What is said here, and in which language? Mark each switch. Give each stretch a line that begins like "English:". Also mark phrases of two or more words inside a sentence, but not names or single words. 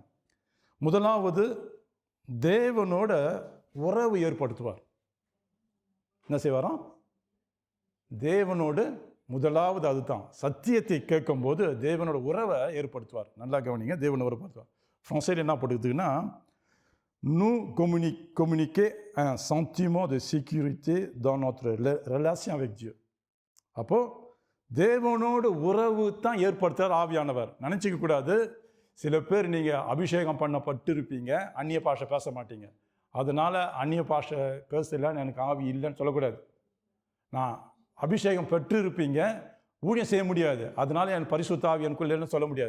Tamil: முதலாவது, தேவனோட உறவு ஏற்படுத்துவார். என்ன செய்வாராம்? தேவனோடு முதலாவது அதுதான், சத்தியத்தை கேட்கும்போது தேவனோட உறவை ஏற்படுத்துவார். நல்லா கவனிங்க, தேவனோட உறவு ஏற்படுத்துவார். ஃப்ரான்ஸில் என்ன போட்டுக்குதுன்னா,
French: nous communiquer un sentiment de sécurité dans notre relation avec Dieu.
Tamil: அப்போது தேவனோடு உறவு தான் ஏற்படுத்துகிறார் ஆவியானவர். நினச்சிக்க கூடாது, சில பேர் நீங்கள் அபிஷேகம் பண்ணப்பட்டு இருப்பீங்க, அந்நிய பாஷை பேச மாட்டீங்க, அதனால் அந்நிய பாஷை பேசலைன்னு எனக்கு ஆவி இல்லைன்னு சொல்லக்கூடாது. நான் அபிஷேகம் பெற்று இருப்பீங்க, ஊழியம் செய்ய முடியாது, அதனால என் பரிசுத்த ஆவி எனக்குள்ளேன்னு சொல்ல முடியாது.